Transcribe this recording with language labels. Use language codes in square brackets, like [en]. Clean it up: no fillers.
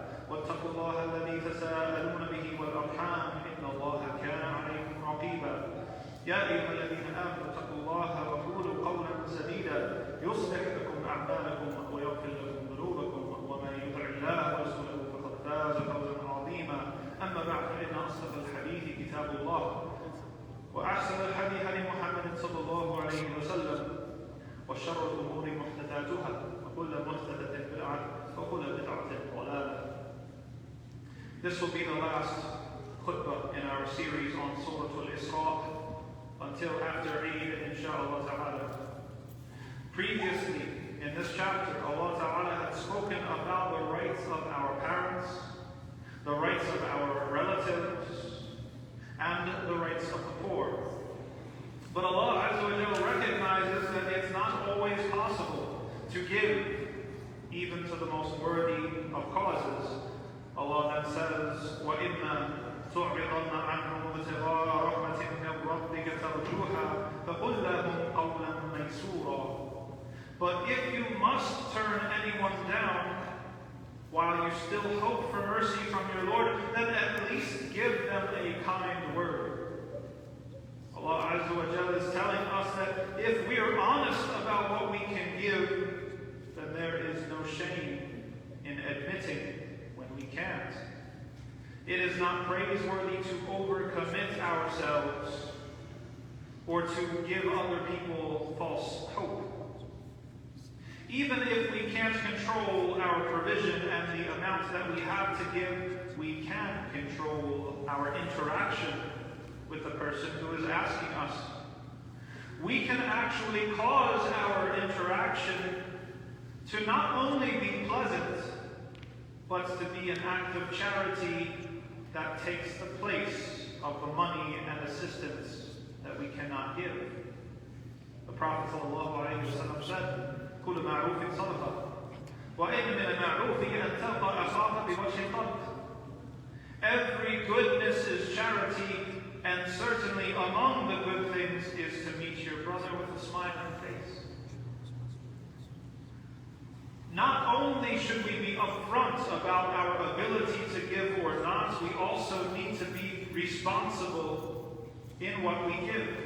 [ar] واتقوا الله الذي تساءلون به والأرحام إن الله كان عليكم رقيبا يا أيها الذين آمنوا اتقوا الله وقولوا قولا سديدا يصلح لكم أعمالكم ويغفر لكم ذنوبكم ومن يطع الله ورسوله فقد فاز فوزا عظيما أما بعد فإن أصدق الحديث كتاب الله وأحسن الحديث لمحمد صلى الله عليه وسلم وشر الأمور محدثاتها وكل محدثة بدعة وكل بدعة ضلالة. [en] This will be the last khutbah in our series on Surah Al-Isra until after Eid, inshaAllah ta'ala. Previously in this chapter, Allah ta'ala had spoken about the rights of our parents, the rights of our relatives, and the rights of the poor. But Allah Azza wa Jalla recognizes that it's not always possible to give even to the most worthy of causes. Allah then says, [ar] وَإِمَّا تُعْرِضَنَّ عَنْهُمُ ابْتِغَاءَ رَحْمَةٍ مِّن رَّبِّكَ تَرْجُوهَا فَقُل لَّهُمْ قَوْلًا مَيْسُورًا. [en] But if you must turn anyone down while you still hope for mercy from your Lord, then at least give them a kind word. Allah Azza wa Jalla is telling us that if we are honest about what we can give, then there is no shame in admitting when we can't. It is not praiseworthy to overcommit ourselves or to give other people false hope. Even if we can't control our provision and the amount that we have to give, we can control our interaction with the person who is asking us. We can actually cause our interaction to not only be pleasant, but to be an act of charity that takes the place of the money and assistance that we cannot give. The Prophet ﷺ said, [ar] كل معروف صدقة وإن من المعروف أن تلقى أخاك بوجه طلق. [en] Every goodness is charity, and certainly among the good things is to meet your brother with a smiling face. Not only should we be upfront about our ability to give or not, we also need to be responsible in what we give.